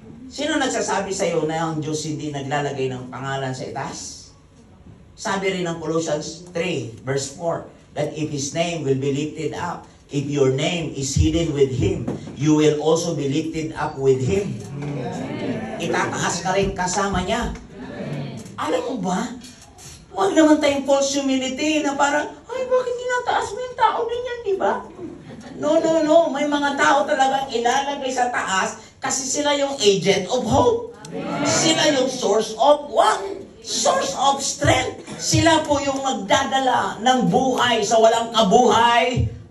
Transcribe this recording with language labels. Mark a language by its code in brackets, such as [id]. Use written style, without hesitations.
[tl] Sino nagsasabi sa iyo na ang Diyos hindi naglalagay ng pangalan sa itaas? Sabi rin ng [en] Colossians 3 verse 4 that if His name will be lifted up, if your name is hidden with Him, you will also be lifted up with Him. [tl] Itataas ka rin kasama niya. Alam mo ba? Huwag naman tayong false humility na parang, ay, bakit tinataas mo yung tao din yan, di ba? No. May mga tao talagang ilalagay sa taas kasi sila yung [en] agent of hope. [tl] Sila yung [en] source of what? Source of strength. [tl] Sila po yung magdadala ng buhay sa walang kabuhay.